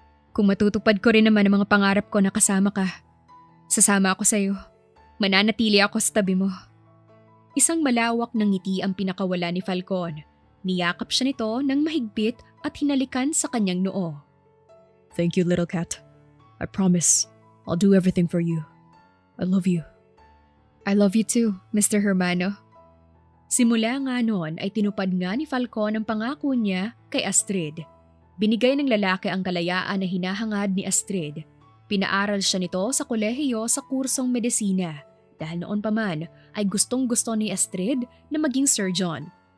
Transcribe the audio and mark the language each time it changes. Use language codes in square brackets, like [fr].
[tl] Kung matutupad ko rin naman ang mga pangarap ko na kasama ka, sasama ako sa iyo. Mananatili ako sa tabi mo. Isang malawak na ngiti ang pinakawala ni Falcon. Niyakap siya nito ng mahigpit at hinalikan sa kanyang noo. [en] Thank you, little cat. I promise I'll do everything for you. I love you. I love you too, Mr. Hermano. [tl] Simula nga noon ay tinupad nga ni Falcon ang pangako niya kay Astrid. Binigay ng lalaki ang kalayaan na hinahangad ni Astrid. Pinaaral siya nito sa kolehiyo sa kursong medisina dahil noon pa man ay gustong-gusto ni Astrid na maging surgeon.